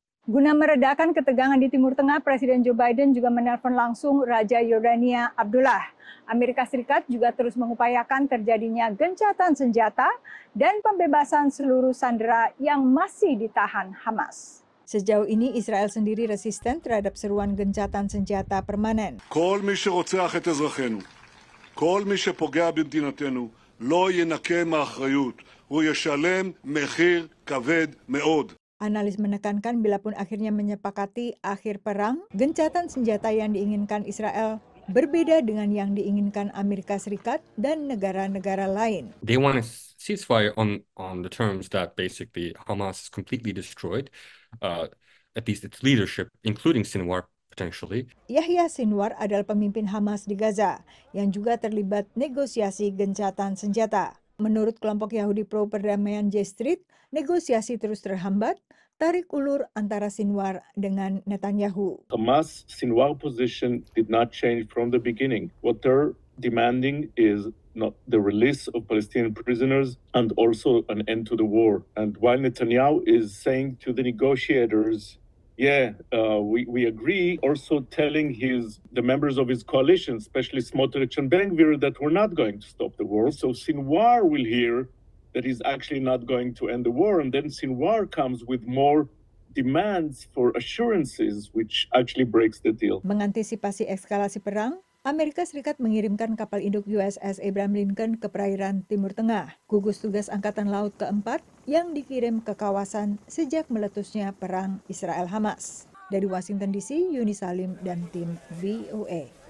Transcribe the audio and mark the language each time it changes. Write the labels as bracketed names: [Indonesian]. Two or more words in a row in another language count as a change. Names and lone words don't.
[Indonesian] Guna meredakan ketegangan di Timur Tengah, Presiden Joe Biden juga menelpon langsung Raja Yordania Abdullah. Amerika Serikat juga terus mengupayakan terjadinya gencatan senjata dan pembebasan seluruh sandera yang masih ditahan Hamas. Sejauh ini Israel sendiri resisten terhadap seruan gencatan senjata permanen. [Hebrew] כל מי שרוצח את אזרחינו, כל מי שפוגע במדינתנו, לא ינקה מאחריות. הוא ישלם מחיר כבד מאוד. [Indonesian] Analis menekankan bila pun akhirnya menyepakati akhir perang, gencatan senjata yang diinginkan Israel berbeda dengan yang diinginkan Amerika Serikat dan negara-negara lain. [English] They want a ceasefire on the terms that basically Hamas is completely destroyed, at least its leadership, including Sinwar potentially. [Indonesian] Yahya Sinwar adalah pemimpin Hamas di Gaza yang juga terlibat negosiasi gencatan senjata. Menurut kelompok Yahudi pro perdamaian J Street, negosiasi terus terhambat, tarik ulur antara Sinwar dengan Netanyahu. [English] Hamas Sinwar position did not change from the beginning. What they're demanding is not the release of Palestinian prisoners and also an end to the war. And while Netanyahu is saying to the negotiators, we agree, also telling the members of his coalition, especially Smotrich and Ben-Gvir, that we're not going to stop the war. So Sinwar will hear that he's actually not going to end the war, and then Sinwar comes with more demands for assurances, which actually breaks the deal. [Indonesian] Mengantisipasi eskalasi perang, Amerika Serikat mengirimkan kapal induk USS Abraham Lincoln ke perairan Timur Tengah, gugus tugas Angkatan Laut keempat yang dikirim ke kawasan sejak meletusnya perang Israel-Hamas. Dari Washington DC, Yuni Salim dan tim VOA.